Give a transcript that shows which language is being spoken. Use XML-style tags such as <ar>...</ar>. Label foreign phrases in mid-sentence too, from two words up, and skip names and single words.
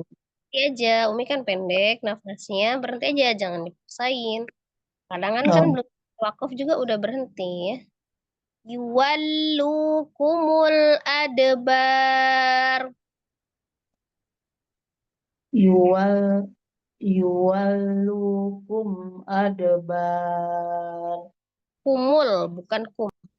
<id>Berhenti aja. Umi kan pendek nafasnya. Berhenti aja, jangan dipaksain. Kadang kan Oh, belum wakaf juga udah berhenti ya.</id> <ar>يولوكم الأدبار. يول يولوكم أدبار</ar> <id>Kumul, bukan kum.</id>